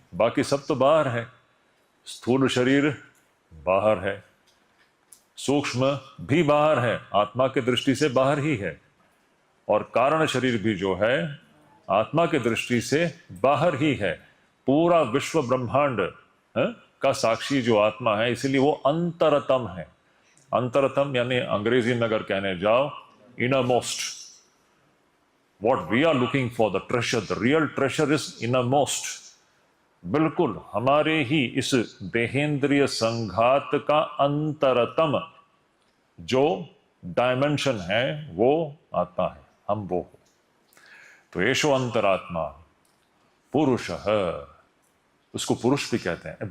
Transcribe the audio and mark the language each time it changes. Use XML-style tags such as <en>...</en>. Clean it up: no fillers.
<hi>बाकी सब तो बाहर है। स्थूल शरीर बाहर है, सूक्ष्म भी बाहर है, आत्मा के दृष्टि से बाहर ही है, और कारण शरीर भी जो है आत्मा के दृष्टि से बाहर ही है। पूरा विश्व ब्रह्मांड का साक्षी जो आत्मा है, इसलिए वो अंतरतम है। अंतरतम यानी अंग्रेजी में अगर कहने जाओ, innermost.</hi> <en>What we are looking for, the treasure, the real treasure is innermost.</en> <hi>बिल्कुल हमारे ही इस देहेंद्रिय संघात का अंतरतम जो डायमेंशन है वो आत्मा है, हम वो हो। तो एषो अंतरात्मा पुरुष है, उसको पुरुष भी कहते हैं।</hi>